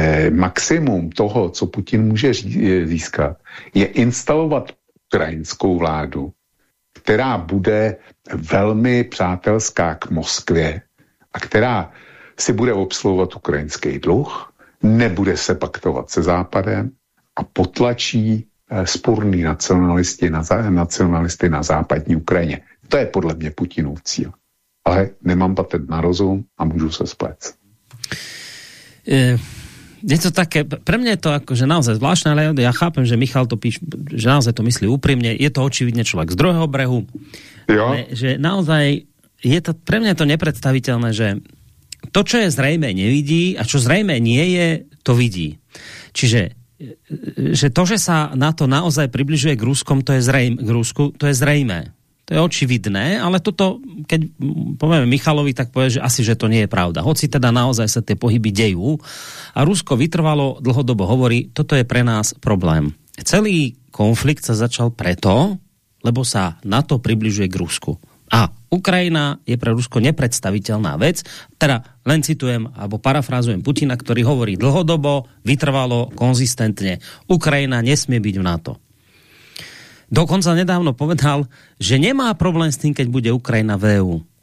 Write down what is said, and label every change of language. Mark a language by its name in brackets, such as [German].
[Czech] Maximum toho, co Putin může získat, je instalovat ukrajinskou vládu, která bude velmi přátelská k Moskvě a která si bude obsluhovat ukrajinský dluh, nebude se paktovat se Západem a potlačí spurný nacionalisty na západní Ukrajině. To je podle mě Putinův cíl. Ale nemám patent na rozum a můžu se splet. [Slovak] Je to také, pre mňa je to akože naozaj zvláštne, ale ja chápem, že Michal to píš, že naozaj to myslí úprimne. Je to očividne človek z druhého brehu. Jo. Že naozaj je to, pre mňa je to nepredstaviteľné, že to, čo je zrejme nevidí a čo zrejme nie je, to vidí. Čiže že to, že sa na to naozaj približuje k Ruskom, to je zrejme, k Rusku, to je zrejme. To je očividné, ale toto, keď povieme Michalovi, tak povie, že asi, že to nie je pravda. Hoci teda naozaj sa tie pohyby dejú. A Rusko vytrvalo, dlhodobo hovorí, toto je pre nás problém. Celý konflikt sa začal preto, lebo sa NATO približuje k Rusku. A Ukrajina je pre Rusko nepredstaviteľná vec. Teda len citujem, alebo parafrázujem Putina, ktorý hovorí dlhodobo, vytrvalo, konzistentne. Ukrajina nesmie byť v NATO. Dokonca nedávno povedal, že nemá problém s tým, keď bude Ukrajina v EU.